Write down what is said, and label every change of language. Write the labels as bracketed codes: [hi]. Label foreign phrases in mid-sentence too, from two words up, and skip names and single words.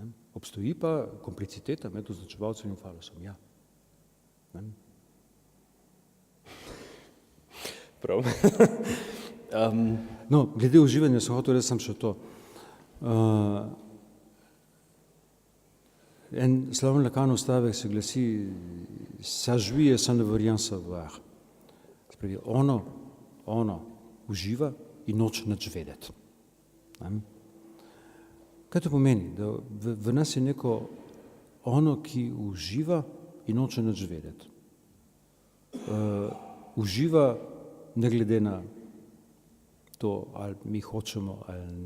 [sl] Obstoji pa kompliciteta med označevalcem in falosom, ja. Ne? Prav. No, glede uživanja sem hotel, res sem še to. En slaven Lacanov stavek se glasi [fr] "Ça jouit et ça ne veut rien savoir". [sl] Spravi, ono uživa in noče nič vedeti. Kaj to pomeni? Da v nas je neko ono, ki uživa in noče nič vedeti. Uživa ne glede na to, ali mi hočemo ali ne.